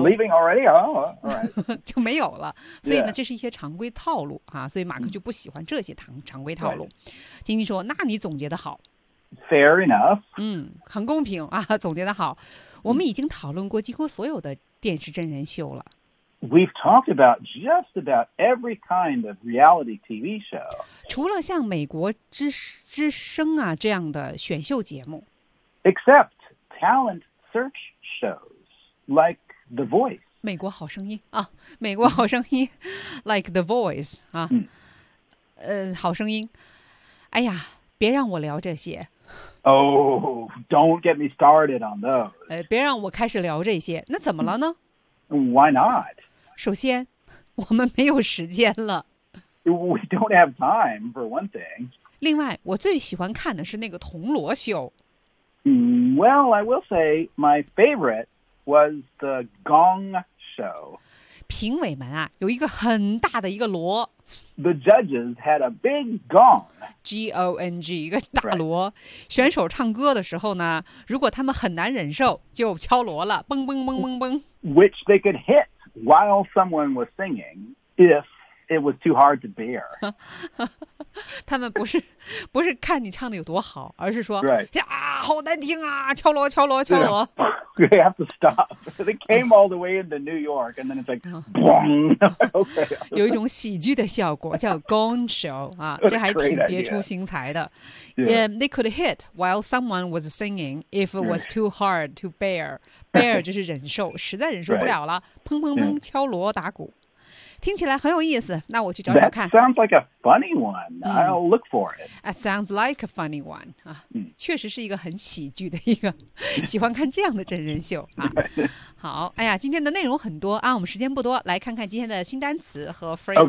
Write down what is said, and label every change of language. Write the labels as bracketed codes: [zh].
[en] We're leaving already. Oh, all right. [zh] 就没有了。所以呢，这是一些常规套路啊。所以马克就不喜欢这些常规套路。晶晶说：“那你总结的好。 [en] ”Fair enough. [zh] 很公平啊，总结的好。我们已经讨论过几乎所有的电视真人秀了。 [en] We've talked about just about every kind of reality TV show. [zh] 除了像美国之声啊这样的选秀节目。 [en] Except talent search. Shows like The Voice, [zh] 美国好声音啊，美国好声音 ， [en] like The Voice [zh] 啊，好声音。哎呀，别让我聊这些。 [en] Oh, don't get me started on those. [zh] 别让我开始聊这些。那怎么了呢 [en] ？Why not? [zh] 首先，我们没有时间了。 [en] We don't have time for one thing. [zh] 另外，我最喜欢看的是那个铜锣秀。 [en] Well, I will say my favorite was the Gong Show. [zh] 评委们啊，有一个很大的一个锣。 [en] The judges had a big gong. [zh] G-O-N-G, 一个大锣。 [en] Right. [zh] 选手唱歌的时候呢，如果他们很难忍受，就敲锣了，嘣嘣嘣嘣嘣。 [en] Which they could hit while someone was singing, if it was too hard to bear. [zh] 他们不是看你唱的有多好，而是说、 [en] right. [zh] 啊，好难听啊！敲锣敲锣敲锣。 [en] Yeah. They have to stop. They came all the way into New York, and then it's like, boom. Okay. [zh] 有一种喜剧的效果叫 Gong Show 啊，这还挺别出心裁的。 [en] Yeah. They could hit while someone was singing if it was too hard to bear. [zh] Bear 就是忍受，实在忍受不了了， [en] right. [zh] 砰砰砰敲锣打鼓。听起来很有意思，那我去找找看。 [en] That sounds like a funny one. I'll look for it. That sounds like a funny one. [zh] 啊，确实是一个很喜剧的一个，喜欢看这样的真人秀啊。好，哎呀，今天的内容很多啊，我们时间不多，来看看今天的新单词和 phrases.